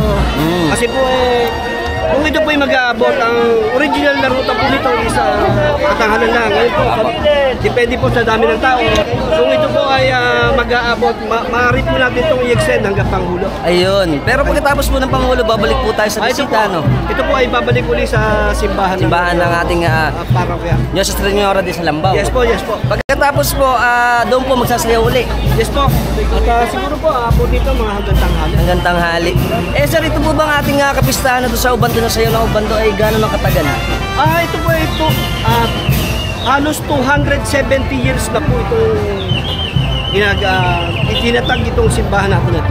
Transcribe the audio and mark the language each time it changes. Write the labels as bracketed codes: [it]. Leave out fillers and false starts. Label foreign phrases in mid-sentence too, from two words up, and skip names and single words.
[tl] Kasi po kung ito po ay mag-aabot, ang original na ruta po nito is Katanghalan lang. Ngayon po, depende po sa dami ng tao. Kung ito po ay mag-aabot, maaari po natin itong i-extend hanggang Pangulo. Ayun. Pero pagkatapos po ng Pangulo, babalik po tayo sa bisita, no? Ito po ay babalik uli sa simbahan ng ating parokya. Nuestra Señora de Salambao. Yes po, yes po. Pagkatapos po, doon po magsasayaw uli. Yes po. At siguro po, po dito mga hanggang tanghali. Hanggang tanghali. Sir, ito po bang ating kapistahan na doon sa Ubando na sayo ng Ubando ay gano'n ang katagal? Ito po halos 270 years na po itong itinatag itong simbahan natin na ito.